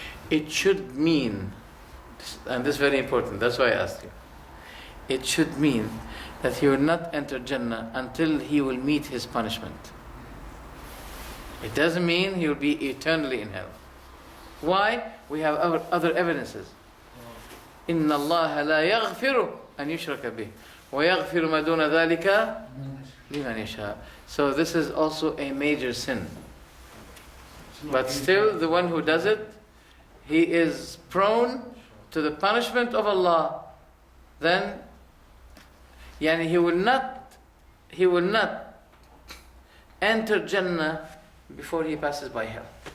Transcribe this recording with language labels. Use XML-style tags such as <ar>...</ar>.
<en>it should mean, and this is very important, that's why I asked you. It should mean that he will not enter Jannah until he will meet his punishment. It doesn't mean he will be eternally in hell. Why? We have other evidences.</en> <ar>إن الله لا يغفر أن يشرك به ويغفر ما دون ذلك لمن يشاء.</ar> <en>So this is also a major sin. But still, the one who does it, he is prone to the punishment of Allah. Then, yani he will not enter Jannah before he passes by hell.</en>